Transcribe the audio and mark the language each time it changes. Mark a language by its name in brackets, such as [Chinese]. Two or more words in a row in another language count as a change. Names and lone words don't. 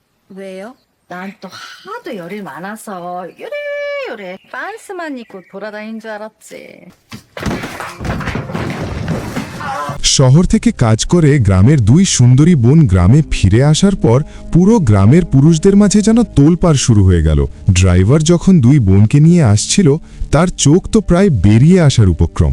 [Korean] 왜요? 난 또 하도 열이 많아서 요래요래 빤스만 입고 돌아다닌 줄 알았지. [Bangla] শহর থেকে কাজ করে গ্রামের দুই সুন্দরী বোন গ্রামে ফিরে আসার পর পুরো গ্রামের পুরুষদের মাঝে যেন তোলপাড় শুরু হয়ে গেল। ড্রাইভার যখন দুই বোনকে নিয়ে আসছিল তার চোখ তো প্রায় বেরিয়ে আসার উপক্রম।